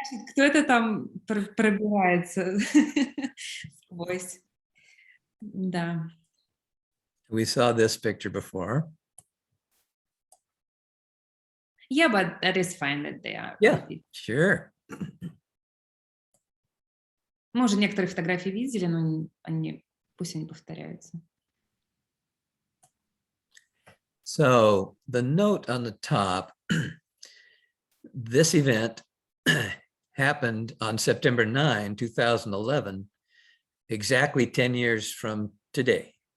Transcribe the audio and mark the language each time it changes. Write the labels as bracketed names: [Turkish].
[Russian] Кто это там пробирается сквозь? Да. [English] We saw this picture before. Yeah, but that is fine that they are. Yeah, sure. [Russian] Мы уже некоторые фотографии видели, но пусть они повторяются. [English] So the note on the top, this event happened on September 9, 2011, exactly 10 years from today.